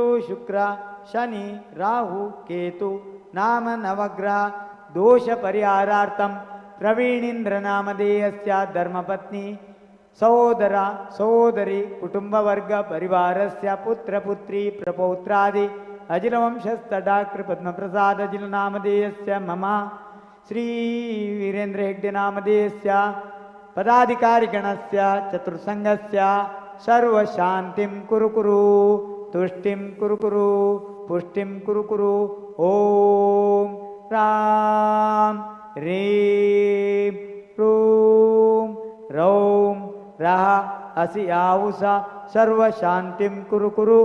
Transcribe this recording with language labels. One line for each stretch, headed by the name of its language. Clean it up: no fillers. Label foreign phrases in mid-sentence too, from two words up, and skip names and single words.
Sanskrit: ಶುಕ್ರ ಶನಿ ರಾಹು ಕೇತು ನಾಮ ನವಗ್ರಹ ದೋಷ ಪರಿಹಾರಾರ್ಥಂ ಪ್ರವೀಣೀಂದ್ರ ನಾಮಧೇಯಸ್ಯ ಧರ್ಮಪತ್ನಿ ಸಹೋದರ ಸಹೋದರಿ ಕುಟುಂಬವರ್ಗ ಪರಿವಾರಸ್ಯ ಪುತ್ರ ಪುತ್ರಿ ಪ್ರಪೌತ್ರಾದಿ ಅಜಿಲವಂಶಸ್ಥ ಡಾಕ್ಟರ್ ಪದ್ಮಪ್ರಸಾದ ಅಜಿಲ ನಾಮಧೇಯಸ್ಯ ಮಮ ಶ್ರೀ ವೀರೇಂದ್ರ ಹೆಗ್ಡೆ ನಾಮಧೇಯಸ್ಯ ಪದಾಧಿಕಾರಿಗಣಸ್ಯ ಚತುರ್ಸಂಘಸ್ಯ ಸರ್ವಶಾಂತಿಂ ಕುರುಕುರು ತುಷ್ಟಿಂ ಕುರುಕುರು ಪುಷ್ಟಿಂ ಕುರುಕುರು. ಓಂ ರಾಂ ರೀಂ ರೂಂ ರೌಂ ರಹ ಅಸಿ ಆವುಸ ಸರ್ವಶಾಂತಿಂ ಕುರುಕುರು.